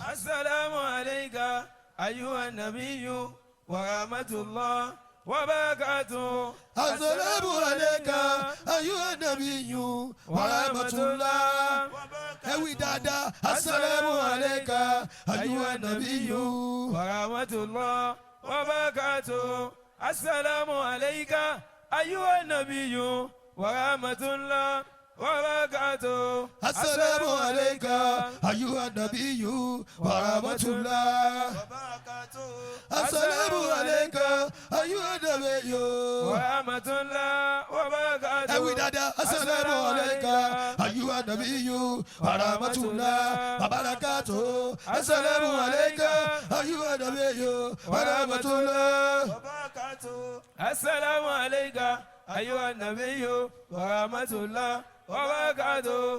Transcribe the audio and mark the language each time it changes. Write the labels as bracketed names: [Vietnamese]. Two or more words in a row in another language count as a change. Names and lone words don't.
[Arabic] السلام عليك أيها النبي. ورحمة الله وبركاته. السلام عليك أيها النبي. ورحمة الله. [Yoruba] Ẹ̀wí dáadáa. [Arabic] السلام عليك أيها النبي. ورحمة الله وبركاته السلام عليك أيها النبي ورحمة الله وبركاته. السلام عليك أيها النبي. ورحمة الله. Wa barakatuh. السلام عليك أيها النبي. ورحمة الله وبركاته. [Yoruba] Ẹ̀wí dáadáa. [Arabic] السلام عليك أيها النبي. ورحمة الله وبركاته السلام عليك. أيها النبي ورحمة الله. wa barakatuh. السلام عليك أيها النبي ورحمة الله وبركاته.